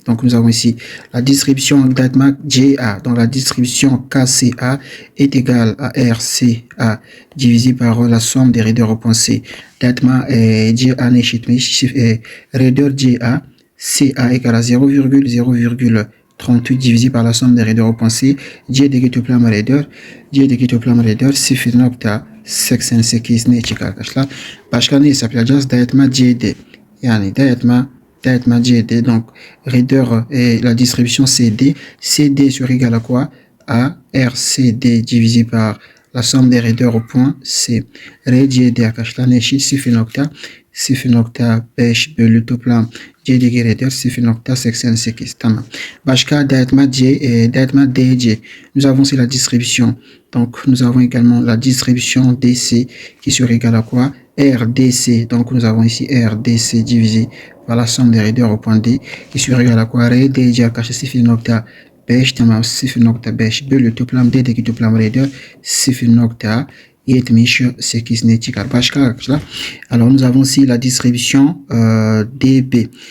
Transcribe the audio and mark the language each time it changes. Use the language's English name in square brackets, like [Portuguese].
[French] Donc nous avons ici la distribution dayatma CA. Donc la distribution KCA est égale à RCA divisé par la somme des raideurs au point C. [Turkish] Dayatma CA eşitmiş. [French] Raideur CA CA égale à 0,38 divisé par la somme des raideurs au point C. [Turkish] C'deki toplam raideur 0,88 ne çıkar arkadaşlar? Başka ne hesaplayacağız? Dayatma CD. Yani dayatma CD. [French] Donc raideur et la distribution CD. CD sera égal à quoi? À RCD divisé par la somme des raideurs au point C. [Turkish] CD arkadaşlar ne eşit? 0,5 bölü toplam C'deki raideur 0,88. Tamam. Başka dayatma DC. [French] Nous avons aussi la distribution. Donc nous avons également la distribution DC qui sera égale à quoi? RDC. Donc nous avons ici RDC divisé par la somme des raideurs au point D qui sera égale à quoi? [Turkish] RDC arkadaşlar 0,5. Tamam, 0,5 bölü toplam D'deki toplam raideur 0,78 ne çıkar? Başka arkadaşlar. [French] Alors nous avons aussi la distribution DB.